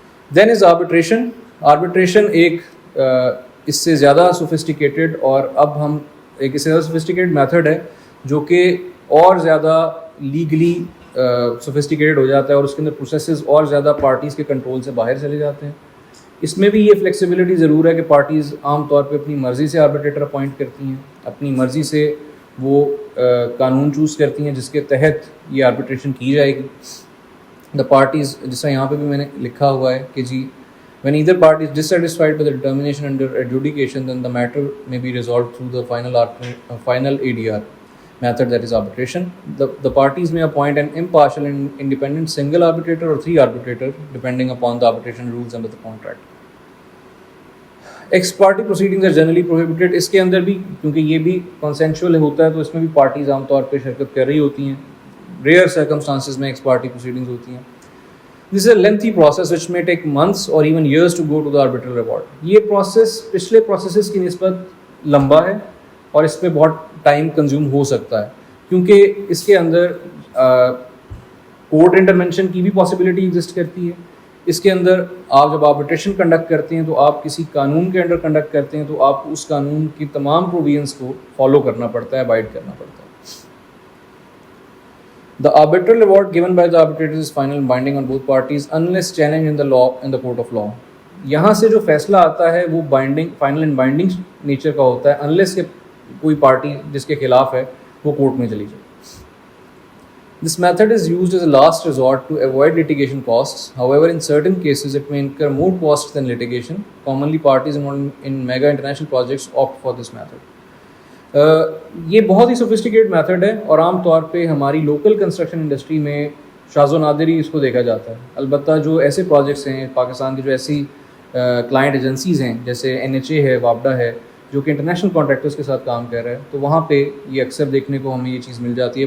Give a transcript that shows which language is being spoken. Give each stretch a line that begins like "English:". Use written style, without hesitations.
Urdu: Then is arbitration. Arbitration ایک اس سے زیادہ سوفسٹیکیٹڈ اور اب ہم ایک اس سے زیادہ سوفسٹیکیٹڈ میتھڈ ہے جو کہ اور زیادہ لیگلی سوفسٹیکیٹڈ ہو جاتا ہے, اور اس کے اندر پروسیسز اور زیادہ پارٹیز کے کنٹرول سے باہر چلے جاتے ہیں. اس میں بھی یہ فلیکسیبلٹی ضرور ہے کہ پارٹیز عام طور پہ اپنی مرضی سے آربیٹریٹر اپوائنٹ کرتی ہیں, اپنی مرضی سے وہ قانون چوز کرتی ہیں جس کے تحت یہ آربیٹریشن کی جائے گی. دا پارٹیز, جس طرح یہاں پہ بھی میں نے لکھا ہوا ہے کہ جی
English: when either party is dissatisfied with the determination under adjudication, then the matter may be resolved through the final ADR method, that is arbitration. The parties may appoint an impartial and independent single arbitrator or 3 arbitrators depending upon the arbitration rules under the contract. Ex party proceedings are generally prohibited.
Urdu: اس کے اندر بھی کیونکہ یہ بھی consensual ہوتا ہے تو اس میں بھی پارٹیز عام طور پہ شرکت کر رہی ہوتی ہیں. ریئر سرکمسٹانسز میں ایکس پارٹی پروسیڈنگز ہوتی ہیں.
English: This is a lengthy process which may take months or even years to go to the arbitral award.
Urdu: یہ پروسیس پچھلے پروسیسز کی نسبت لمبا ہے اور اس پہ بہت ٹائم کنزیوم ہو سکتا ہے, کیونکہ اس کے اندر کورٹ انٹرمینشن کی بھی پاسبلٹی ایگزسٹ کرتی ہے. اس کے اندر آپ جب آربیٹریشن کنڈکٹ کرتے ہیں تو آپ کسی قانون کے انڈر کنڈکٹ کرتے ہیں تو آپ اس قانون کی تمام پروویژنس کو فالو کرنا پڑتا ہے, ابائڈ کرنا پڑتا ہے.
English: The arbitral award given by the arbitrators is final and binding on both parties unless challenged in the law in the court of law.
Urdu: یہاں سے جو فیصلہ آتا ہے وہ فائنل اینڈ بائنڈنگ نیچر کا ہوتا ہے unless کہ کوئی پارٹی جس کے خلاف ہے وہ کورٹ میں چلی جائے.
English: This method is used as a last resort to avoid litigation costs. However, in certain cases it may incur more costs than litigation. Commonly parties involved in mega international projects opt for this method.
Urdu: یہ بہت ہی sophisticate method ہے اور عام طور پہ ہماری local construction industry میں شاذ و نادر ہی اس کو دیکھا جاتا ہے. البتہ جو ایسے پروجیکٹس ہیں پاکستان کی, جو ایسی کلائنٹ ایجنسیز ہیں جیسے NHA ہے, وابڈا ہے, جو کہ انٹرنیشنل کانٹریکٹرز کے ساتھ کام کر رہا ہے, تو وہاں پہ یہ اکثر دیکھنے کو ہمیں یہ چیز مل جاتی ہے.